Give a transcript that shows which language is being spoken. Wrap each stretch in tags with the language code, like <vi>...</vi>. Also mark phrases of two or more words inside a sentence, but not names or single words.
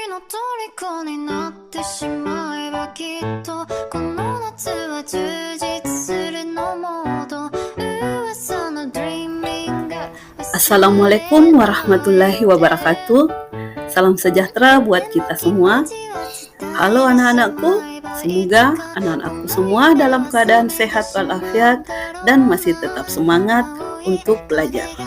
<ja>虜になってしまえばきっとこの夏は充実するのモード噂の dreaming</ja> <ar>السلام عليكم ورحمة الله وبركاته.</ar> <id>Salam sejahtera buat kita semua. Halo anak-anakku, semoga anak-anakku semua dalam keadaan sehat walafiat dan masih tetap semangat untuk belajar.</id>